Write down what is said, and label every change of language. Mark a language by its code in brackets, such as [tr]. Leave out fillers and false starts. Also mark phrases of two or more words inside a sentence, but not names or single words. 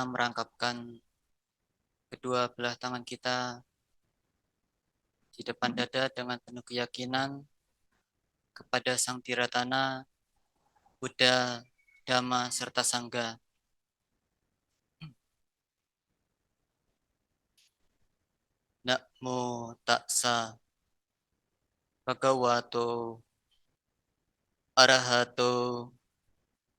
[id] merangkapkan kedua belah tangan kita di depan dada dengan penuh keyakinan kepada Sang Tiratana, Buddha, Dhamma, serta Sangha. [pi] Namo Tassa Bhagavato Arahato